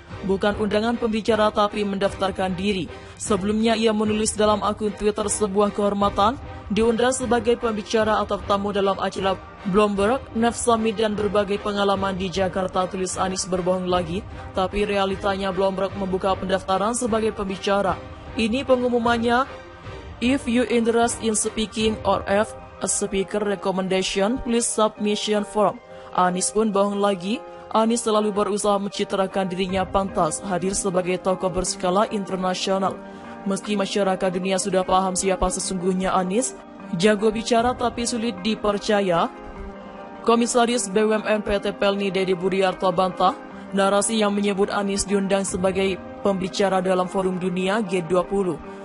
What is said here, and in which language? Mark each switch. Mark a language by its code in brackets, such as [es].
[id] Bukan undangan pembicara tapi mendaftarkan diri. Sebelumnya ia menulis dalam akun Twitter sebuah kehormatan, diundang sebagai pembicara atau tamu dalam acara Bloomberg NEF Summit dan berbagai pengalaman di Jakarta, tulis Anies berbohong lagi. Tapi realitanya Bloomberg membuka pendaftaran sebagai pembicara. Ini pengumumannya, [en] if you interest in speaking or have a speaker recommendation, please submission form. [id] Anies pun bohong lagi. Anies selalu berusaha mencitrakan dirinya pantas hadir sebagai tokoh berskala internasional. Meski masyarakat dunia sudah paham siapa sesungguhnya Anies, jago bicara tapi sulit dipercaya. Komisaris BUMN PT Pelni Dedi Budiarto bantah narasi yang menyebut Anies diundang sebagai pembicara dalam forum dunia G20.